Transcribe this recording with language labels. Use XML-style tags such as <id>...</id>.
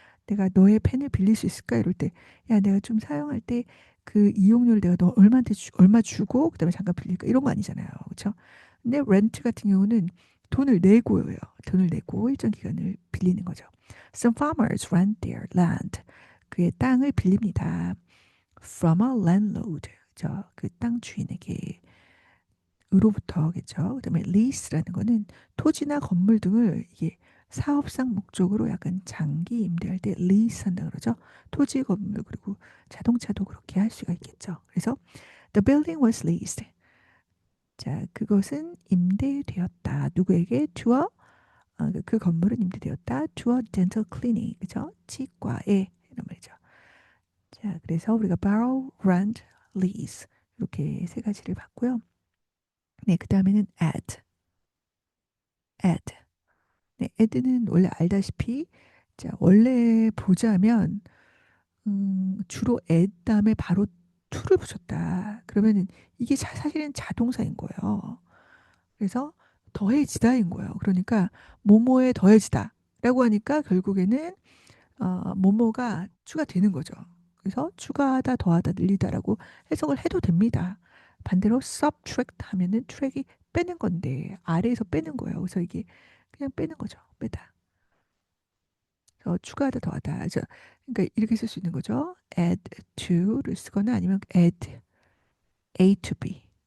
<ko>내가 너의 펜을 빌릴 수 있을까? 이럴 때, 야, 내가 좀 사용할 때 그 이용료를 내가 너 얼마 주고 그다음에 잠깐 빌릴까? 이런 거 아니잖아요. 그렇죠? 근데 렌트 같은 경우는 돈을 내고요. 돈을 내고 일정 기간을 빌리는 거죠.</ko> <en>Some farmers rent their land.</en> <ko>그의 땅을 빌립니다.</ko> <en>From a landlord.</en> <ko>그 땅 주인에게 으로부터겠죠. 그다음에 lease라는 거는 토지나 건물 등을 이게 사업상 목적으로 약간 장기 임대할 때 lease 한다 그러죠. 토지, 건물 그리고 자동차도 그렇게 할 수가 있겠죠.</ko> <en>그래서 the building was leased.</en> <ko>자, 그것은 임대되었다. 누구에게? to a 그 건물은 임대되었다.</ko> <en>to a dental clinic.</en> <ko>그죠? 치과에 이런 말이죠. 자, 그래서 우리가 borrow, rent, lease 이렇게 세 가지를 봤고요. 네, 그 다음에는 add. add. 네, add는 원래 알다시피 자, 원래 보자면 주로 add 다음에 바로 to를 붙였다. 그러면은 이게 사실은 자동사인 거예요. 그래서 더해지다인 거예요. 그러니까 뭐뭐에 더해지다라고 하니까 결국에는 뭐뭐가 추가되는 거죠. 그래서 추가하다, 더하다, 늘리다라고 해석을 해도 됩니다. 반대로 subtract 하면은 트랙이 빼는 건데 아래에서 빼는 거예요. 그래서 이게 그냥 빼는 거죠. 빼다. 그래서 추가하다, 더하다. 그러니까 이렇게 쓸 수 있는 거죠. add to를 쓰거나 아니면 add A to B.</ko>